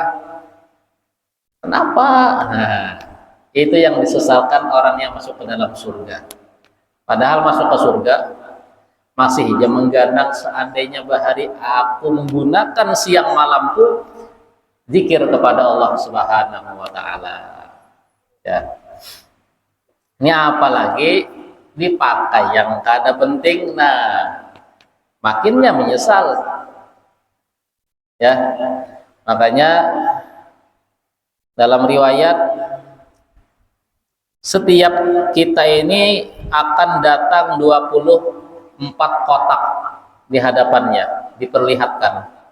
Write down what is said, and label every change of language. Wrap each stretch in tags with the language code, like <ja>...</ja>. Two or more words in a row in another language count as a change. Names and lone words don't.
<id>Kenapa? Nah, itu yang disesalkan orang yang masuk ke dalam surga. Padahal masuk ke surga masih jam mengganang, seandainya bahari aku menggunakan siang malamku zikir kepada Allah</id> <ar>سبحانه وتعالى.</ar> <id>Ya.</id> <bjn>Ini apalagi dipakai yang kada penting, nah makinnya menyesal.</bjn> <id>Ya. Makanya dalam riwayat setiap kita ini akan datang 24 kotak di hadapannya, diperlihatkan.</id>